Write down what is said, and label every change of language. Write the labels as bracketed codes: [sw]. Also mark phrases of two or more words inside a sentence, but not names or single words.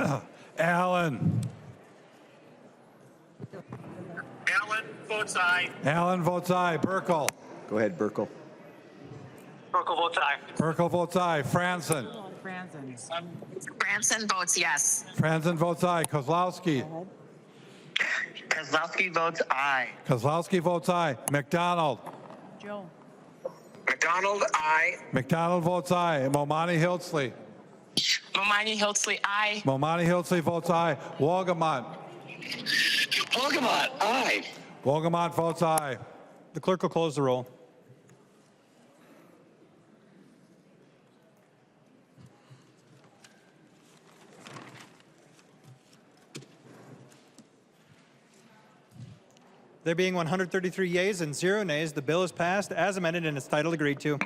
[en] Allen. Allen votes aye. Allen votes aye. Burkle. Go ahead, Burkle. Burkle votes aye. Burkle votes aye. Franzen. Branson votes yes. Franzen votes aye. Kozlowski. Kozlowski votes aye. Kozlowski votes aye. McDonald. Joe. McDonald, aye. McDonald votes aye. Momani Hiltzley. Momani Hiltzley, aye. Momani Hiltzley votes aye. Wolgamott. Wolgamott, aye. Wolgamott votes aye. The clerk will close the roll. There being 133 yeas and 0 nays, the bill is passed as amended and its title agreed to.